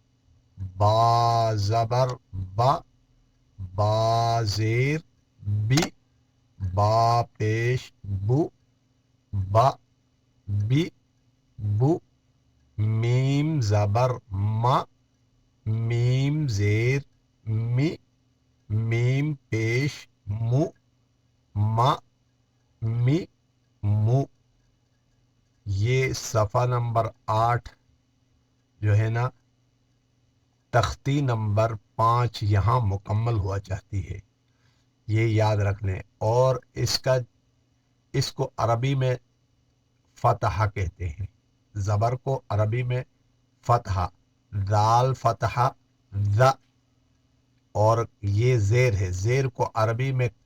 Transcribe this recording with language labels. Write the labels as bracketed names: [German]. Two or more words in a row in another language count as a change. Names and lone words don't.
[Urdu] با زبر با، با زیر بی، با پیش بو، با بی بو، میم زبر ما، میم زیر می، میم پیش مو، ما می مو۔ یہ صفحہ نمبر 8 جو ہے نا، تختی نمبر 5 یہاں مکمل ہوا چاہتی ہے، یہ یاد رکھ لیں۔ اور اس کو عربی میں فتحہ کہتے ہیں، زبر کو عربی میں فتحہ، ذال فتحہ ذا، اور یہ زیر ہے، زیر کو عربی میں